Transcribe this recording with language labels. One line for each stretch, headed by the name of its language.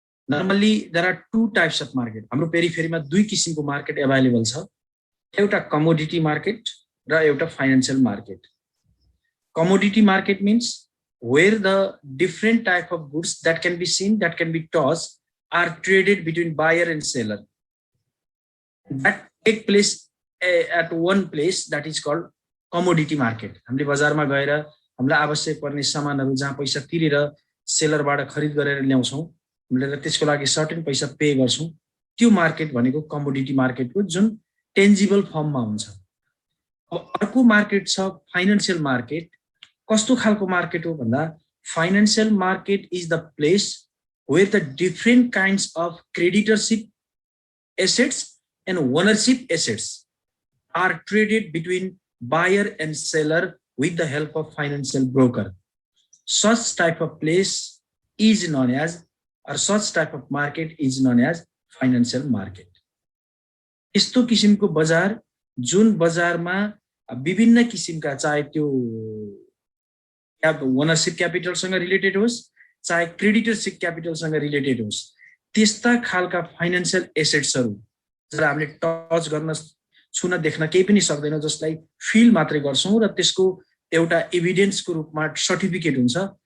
English: Normally there are two types of market.
Nepali: हाम्रो पेरिफेरीमा दुई किसिमको मार्केट अभाइलेबल छ, एउटा कमोडिटी मार्केट र एउटा financial market.
English: Commodity market means where the different type of goods that can be seen, that can be touched, are traded between buyer and seller. That take place at one place, that is called commodity market.
Nepali: हामीले बजारमा गएर हामीलाई आवश्यक पर्ने सामानहरू जहाँ पैसा तिरेर सेलरबाट खरिद गरेर ल्याउँछौं, हामीले त्यसको लागि सर्टेन पैसा पे गर्छौं, त्यो मार्केट भनेको कमोडिटी मार्केटको जुन टेन्जिबल फर्ममा हुन्छ। अब अर्को मार्केट छ फाइनान्शियल मार्केट। कस्तो खालको मार्केट हो भन्दा
English: Financial market is the place where the different kinds of creditorship assets and ownership assets are traded between buyer and seller with the help of financial broker. Such type of place is known as, or such type of market is known as financial market.
Nepali: यस्तो किसिमको बजार जुन बजारमा विभिन्न किसिमका चाहे त्यो ownership क्यापिटलसँग related होस् चाहे क्रेडिटरशिप क्यापिटलसँग रिलेटेड होस्, त्यस्ता खालका फाइनान्शियल एसेट्सहरू जसलाई हामीले टच गर्न छुन देख्न केही पनि सक्दैन, जसलाई फिल मात्रै गर्छौं र त्यसको एउटा एभिडेन्सको रूपमा सर्टिफिकेट हुन्छ,